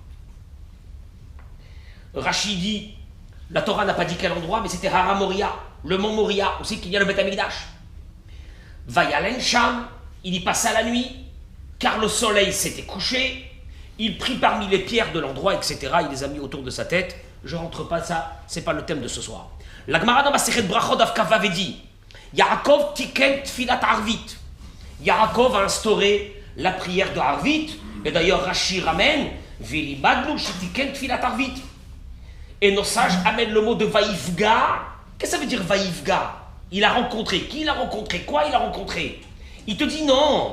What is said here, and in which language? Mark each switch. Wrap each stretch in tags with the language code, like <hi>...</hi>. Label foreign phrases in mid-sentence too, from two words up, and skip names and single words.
<fr>Rachid dit, la Torah n'a pas dit quel endroit, mais c'était Hara Moria, le mont Moria, où c'est qu'il y a le Beth Amikdash.</fr> <he>וילן שם,</he> <fr>il y passa la nuit, car le soleil s'était couché. Il prit parmi les pierres de l'endroit, etc. Il les a mis autour de sa tête. Je rentre pas, ça, c'est pas le thème de ce soir. La Gemara dans Masechet Brachot Daf Kaf avait dit,</fr> <he>יעקב תיקן תפילת ערבית.</he> <fr>Yaakov a instauré la prière de Harvit, et d'ailleurs Rashi ramène</fr> <he>ולימדנו שתיקן תפילת ערבית.</he> <fr>Et nos sages amènent le mot de Vaïfga. Qu'est-ce que ça veut dire Vaïfga? Il a rencontré. Qui il a rencontré? Quoi il a rencontré? Il te dit non.</fr>